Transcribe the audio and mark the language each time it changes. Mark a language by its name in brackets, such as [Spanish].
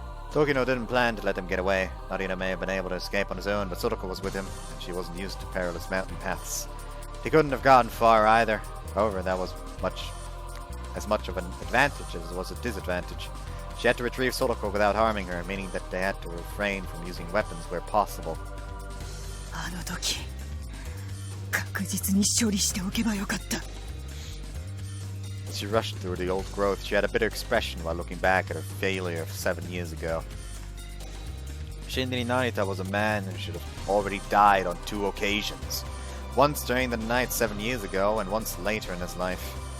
[English] Tokino didn't plan to let them get away. Narita may have been able to escape on his own, but Sorako was with him, and she wasn't used to perilous mountain paths. He couldn't have gotten far either. However, that was as much of an advantage as it was a disadvantage. She had to retrieve Sorako without harming her, meaning that they had to refrain from using weapons where possible. [Japanese] あの時確実に処理しておけばよかった。 [English] As she rushed through the old growth, she had a bitter expression while looking back at her failure of 7 years ago. Shinri Narita was a man who should have already died on 2 occasions. Once during the night 7 years ago, and once later in his life.